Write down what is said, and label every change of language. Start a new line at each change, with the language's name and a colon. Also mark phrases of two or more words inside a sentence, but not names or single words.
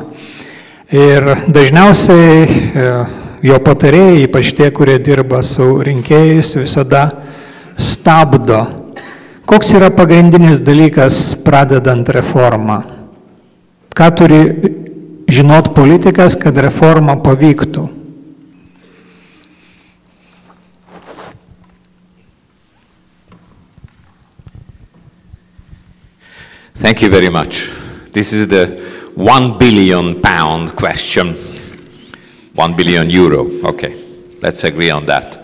Lithuanian: Ir dažniausiai jo patarėjai, ypač tie, kurie dirba su rinkėjais, visada stabdo. Koks yra pagrindinis dalykas pradedant reformą? ką turi žinot politikas, kad reforma pavyktų?
English: Thank you very much. This is the £1 billion question. 1 billion euro. Okay, let's agree on that.